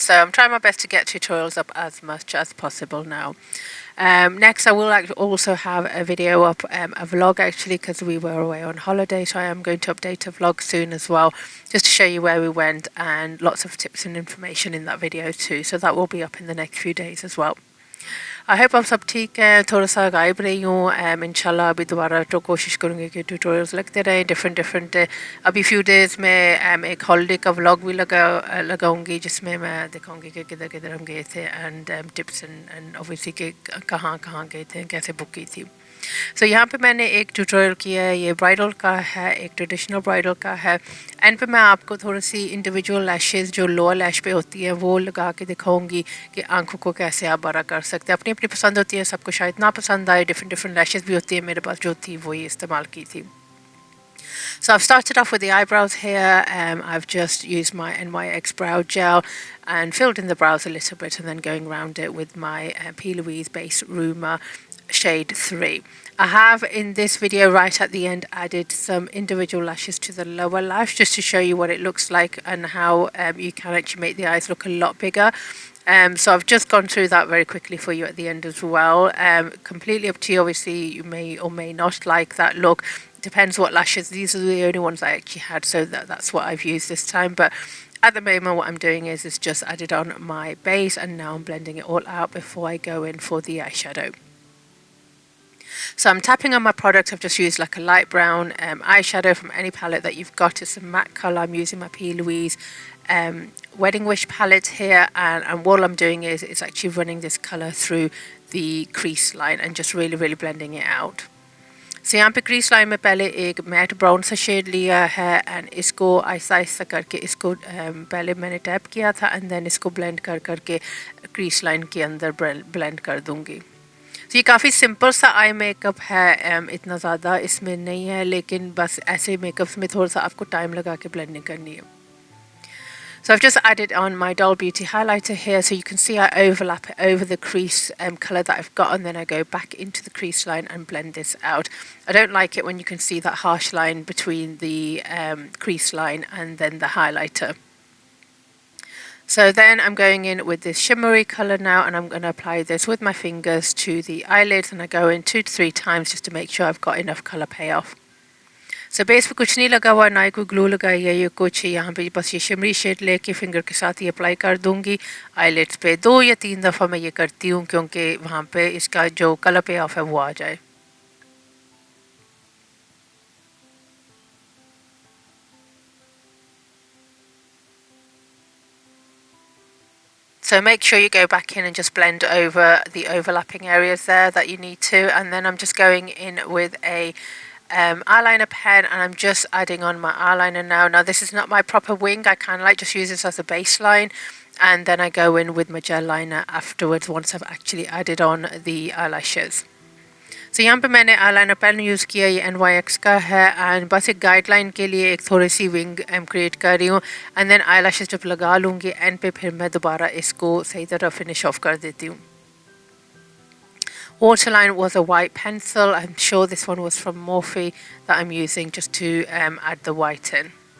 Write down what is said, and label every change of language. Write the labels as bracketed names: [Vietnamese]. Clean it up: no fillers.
[English] So I'm trying my best to get tutorials up as much as possible now. Next I will also have a video up, a vlog actually, because we were away on holiday, so I am going to update a vlog soon as well, just to show you where we went and lots of tips and information in that video too, so that will be up in the next few days as well. I hope [Hindi] आप सब ठीक हैं, थोड़ा सा गायब रही हूँ, इंशाल्लाह अभी दोबारा तो कोशिश करूँगी कि ट्यूटोरियल्स लगते रहें [English] different अभी few days [Hindi] में एक हॉलीडे का व्लॉग भी लगाऊंगी जिसमें मैं दिखाऊंगी कि किधर किधर हम गए थे एंड टिप्स एंड ऑब्वियसली कि कहाँ कहाँ गए थे, कैसे बुक की थी. सो यहाँ पे मैंने एक ट्यूटोरियल किया है, ये ब्राइडल का है, एक ट्रेडिशनल ब्राइडल का है. एंड पे मैं आपको थोड़ी सी इंडिविजुअल लैशेस जो लोअर लैश पे होती है वो लगा के दिखाऊंगी कि आंखों को कैसे आप बड़ा कर सकते हैं. अपनी अपनी पसंद होती है, सबको शायद ना पसंद आए, डिफरेंट लैशेस भी होती है. मेरे पास जो थी वही इस्तेमाल की थी. [English] So I've started off with the eyebrows here. I've just used my NYX brow gel and filled in the brows a little bit and then going around it with my P. Louise Base Rumour shade 3. I have in this video right at the end added some individual lashes to the lower lash just to show you what it looks like and how you can actually make the eyes look a lot bigger. So I've just gone through that very quickly for you at the end as well. Completely up to you, obviously you may or may not like that look. Depends what lashes. These are the only ones I actually had, so that's what I've used this time. But at the moment what I'm doing is just added on my base and now I'm blending it all out before I go in for the eyeshadow. So I'm tapping on my product. I've just used like a light brown eyeshadow from any palette that you've got. It's a matte colour. I'm using my P. Louise Wedding Wish palette here, and what I'm doing is it's actually running this colour through the crease line and just really blending it out. [Hindi] So यहाँ पे crease line में पहले एक mat brown सा shade लिया है and इसको आहिस्ता आहिस्ता करके इसको पहले मैंने टैप किया था एंड देन इसको ब्लेंड करके क्रीज लाइन के अंदर ब्लेंड कर दूँगी. तो ये काफ़ी सिंपल सा आई मेकअप है, इतना ज़्यादा इसमें नहीं है, लेकिन बस ऐसे मेकअप्स में थोड़ा सा आपको टाइम लगा के ब्लेंडिंग करनी है. [English] So I've just added on my Doll Beauty highlighter here, so you can see I overlap it over the crease colour that I've got, and then I go back into the crease line and blend this out. I don't like it when you can see that harsh line between the crease line and then the highlighter. So then I'm going in with this shimmery colour now, and I'm going to apply this with my fingers to the eyelids, and I go in 2 to 3 times just to make sure I've got enough colour payoff. [Hindi] So base पे कुछ नहीं लगा हुआ, ना ही कोई glue लगाई है, ये कुछ यहाँ पे बस ये शिमरी शेड लेके फिंगर के साथ ही अप्लाई कर दूँगी आईलिड्स पे. 2 या 3 दफ़ा मैं ये करती हूँ क्योंकि वहाँ पे इसका जो कलर पे ऑफ है वो आ जाए. [English] So make sure you go back in and just blend over the overlapping areas there that you need to, and then I'm just going in with a eyeliner pen and I'm just adding on my eyeliner now. Now this is not my proper wing, I kind of like just use this as a baseline and then I go in with my gel liner afterwards once I've actually added on the eyelashes. [Hindi] So यहाँ पे मैंने eyeliner pen use किया, ये NYX का है and बस एक guideline के लिए एक थोड़ी सी विंग क्रिएट कर रही हूँ एंड देन eyelashes जब लगा लूँगी एंड पे फिर मैं दोबारा इसको सही तरह फिनिश ऑफ कर देती हूँ. [English] Waterline was a white pencil. I'm sure this one was from Morphe that I'm using just to add the white in.